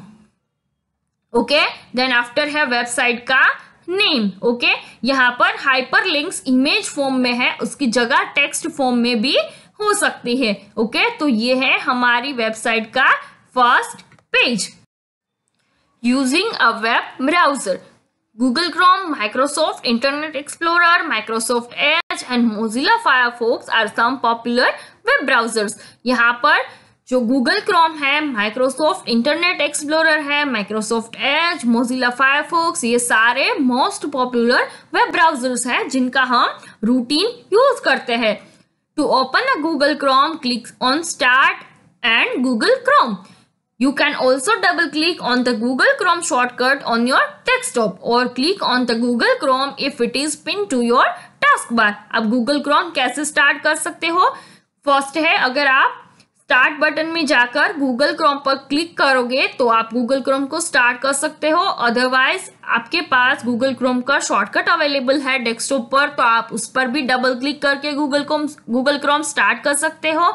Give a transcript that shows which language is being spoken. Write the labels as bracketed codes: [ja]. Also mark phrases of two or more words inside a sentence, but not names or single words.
[en] OK, then after [hi] है वेबसाइट का नेम। ओके, यहाँ पर [en] hyperlinks image form [hi] में है, उसकी जगह [en] text form [hi] में भी हो सकती है। ओके, तो ये है हमारी वेबसाइट का [en] first page. using a web browser, Google Chrome, Microsoft Internet Explorer, Microsoft Edge and Mozilla Firefox are some popular web browsers. [hi] यहाँ पर जो Google Chrome है, Microsoft Internet Explorer है, Microsoft Edge, Mozilla Firefox, ये सारे [en] most popular web browsers [hi] हैं जिनका हम [en] routine use [hi] करते हैं। [en] to open a Google Chrome, click on Start and Google Chrome. You can also double click on the Google Chrome shortcut on your desktop or click on the Google Chrome if it is pinned to your taskbar. [hi] अब Google Chrome कैसे स्टार्ट कर सकते हो? फर्स्ट है, अगर आप [en] start button [hi] में जाकर Google Chrome पर क्लिक करोगे तो आप Google Chrome को स्टार्ट कर सकते हो। अदरवाइज आपके पास Google Chrome का शॉर्टकट अवेलेबल है डेस्कटॉप पर, तो आप उस पर भी [en] double click [hi] करके Google Chrome स्टार्ट कर सकते हो।